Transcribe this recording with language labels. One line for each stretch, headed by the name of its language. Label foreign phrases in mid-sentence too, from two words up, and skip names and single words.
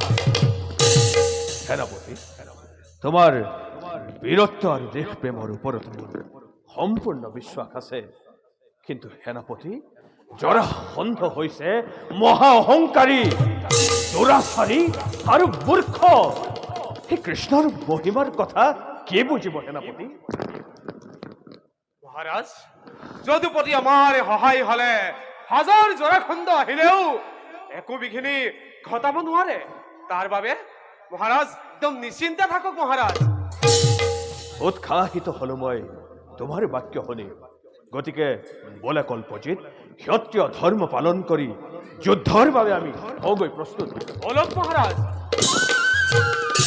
Assamese: সেনাপতি তোমাৰ বীৰত্ব আৰু দেশ প্ৰেমৰ ওপৰত মোৰ সম্পূৰ্ণ বিশ্বাস আছে কিন্তু সেনাপতি জৰাসন্ধ হৈছে মহা অহংকাৰী দুৰাচাৰী আৰু মূৰ্খ সেই কৃষ্ণৰ মহিমাৰ কথা কি বুজিব সেনাপতি মহারাজ যদুপতি আমাৰ সহায় হলে হাজাৰ জৰাখণ্ড আহিলেও একো বিঘিনি ঘটাব নোৱাৰে তাৰ বাবে মহারাজ একদম নিশ্চিন্তে থাকক মহারাজ। উৎসাহিত হলো মই তোমাৰ বাক্য শুনি। গতিকে বলে কল্পজিত, ক্ষত্ৰিয় ধৰ্ম পালন কৰি যুদ্ধৰ বাবে আমি হওঁগৈ প্ৰস্তুত। বলক মহারাজ।